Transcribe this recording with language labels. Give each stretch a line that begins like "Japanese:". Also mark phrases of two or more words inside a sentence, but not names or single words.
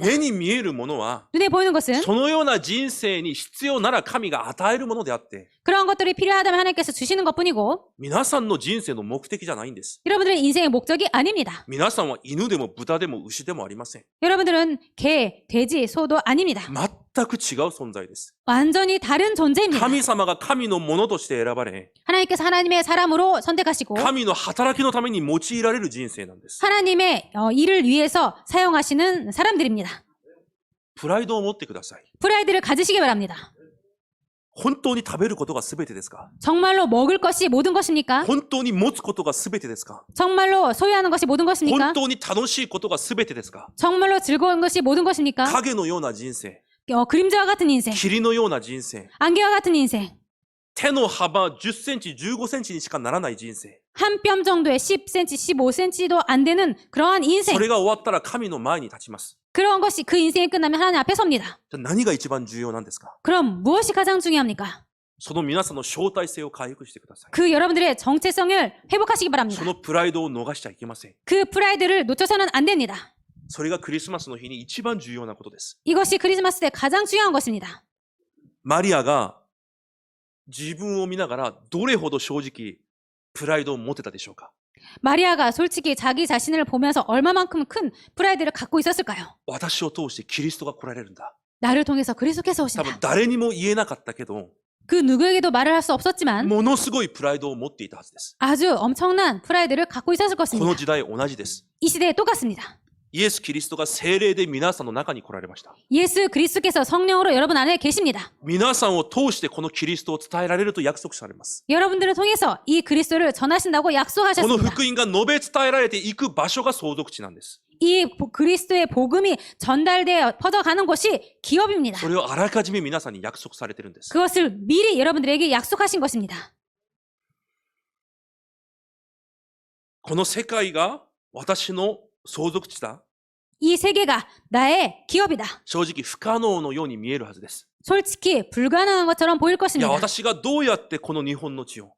Japanese: 目に見えるものは
Korean: 눈에 보이는 것은
Japanese: そのような人生に必要なら神が与えるものであって、
Korean: 그런 것들이 필요하다면 하나님께서 주시는 것뿐이고
Japanese: 皆さんの人生の目的じゃないんです。
Korean: 여러분들의 인생의 목적이 아닙니다.
Japanese: 皆さんは犬でも豚でも牛でもありません。
Korean: 여러분들은 개, 돼지, 소도 아닙니다.
Japanese: 全く違う存在です。
Korean: 완전히 다른 존재입니다.
Japanese: 神様が神のものとして選ばれ、
Korean: 하나님께서 하나님의 사람으로 선택하시고
Japanese: 神の働きのために用いられる人生なんです。
Korean: 하나님의 일을 위해서 사용하시는 사람들입니다.
Japanese: プライドを持ってください。
Korean: 프라이드를 가지시기 바랍니다.
Japanese: 本当に食べることが全てですか？
Korean: 정말로 먹을 것이 모든 것입니까?
Japanese: 本当に持つことが全てですか？
Korean: 정말로 소유하는 것이 모든 것입니까?
Japanese: 本当に楽しいことが全てですか？
Korean: 정말로 즐거운 것이 모든 것입니까?
Japanese: 影のような人生、
Korean: 그림자와 같은 인생,
Japanese: 霧のような人生、
Korean: 안개와 같은 인생,
Japanese: 手の幅10センチ、15センチにしかならない人生。
Korean: 한 뼘 정도의 10cm, 15cm도 안 되는 그러한 인생.
Japanese: それが終わったら神の前に立ちます。
Korean: 그런 것이 그 인생이 끝나면 하나님 앞에 섭니다.
Japanese: じゃあ何が一番重要なんですか？
Korean: 그럼 무엇이 가장 중요합니까?
Japanese: その皆さんの招待性を回復してください。
Korean: 그 여러분들의 정체성을 회복하시기 바랍니다.
Japanese: そのプライドを逃しちゃいけません。
Korean: 그 프라이드를 놓쳐서는 안 됩니다.
Japanese: それがクリスマスの日に一番重要なことです。
Korean: 이것이 크리스마스 때 가장 중요한 것입니다.
Japanese: マリアが自分を見ながらどれほど正直プライドを持てたでしょうか？
Korean: 마리아가 솔직히 자기 자신을 보면서 얼마만큼 큰 프라이드를 갖고 있었을까요?
Japanese: 私を通してキリストが来られるんだ。
Korean: 나를 통해서 그리스도께서
Japanese: 多分
Korean: 오신다.
Japanese: 誰にも言えなかったけど、
Korean: 그 누구에게도 말을 할 수 없었지만
Japanese: ものすごいプライドを持っていたはずです。
Korean: 아주 엄청난 프라이드를 갖고 있었을
Japanese: この
Korean: 것입니다.
Japanese: 時代同じです。
Korean: 이 시대에 똑같습니다.
Japanese: イエス・キリストが聖霊で皆さんの中に来られました。
Korean: 예수 그리스도께서 성령으로 여러분 안에 계십니다.
Japanese: 皆さんを通してこのキリストを伝えられると約束されます。
Korean: 여러분들을 통해서 이 그리스도를 전하신다고
Japanese: この
Korean: 약속하셨습니다.
Japanese: 福音が述べ伝えられていく場所が相続地なんです。
Korean: 이 그리스도의 복음이 전달되어 퍼져가는 곳이 기업입니다.
Japanese: それをあらかじめ皆さんに約束されてるんです。
Korean: 그것을 미리 여러분들에게 약속하신 것입니다.
Japanese: この世界が私の相続地だ。
Korean: 이 세계가 나의 기업이다.
Japanese: 正直不可能のように見えるはずです。
Korean: 솔직히 불가능한 것처럼 보일
Japanese: いや、
Korean: 것입니다.
Japanese: 私がどうやってこの日本の地を、